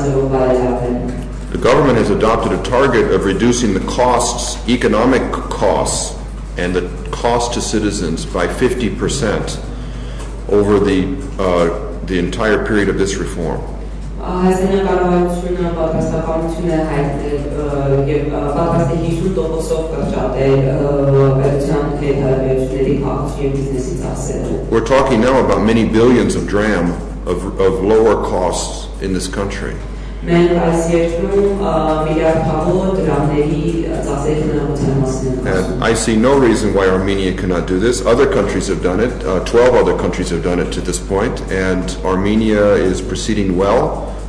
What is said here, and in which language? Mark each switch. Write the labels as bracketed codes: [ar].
[en] The government has adopted a target of reducing the costs, economic costs, and the cost to citizens by 50% over the entire period of this reform. [hy] Հայաստանի կառավարությունը պատրաստականություն է հայտնել եւ պատրաստ է 50%-ով կրճատել պետության հետ հարաբերությունների քաղաքացի եւ բիզնեսի ծախսերը. [en] We're talking now about many billions of dram of lower costs in this country. [hy] Մենք այս երկրում միլիարդավոր դրամների ծախսերի հնարավորության մասին ենք [en] And I see no reason why Armenia cannot do this. Other countries have done it. 12 other countries have done it to this point, and Armenia is proceeding well.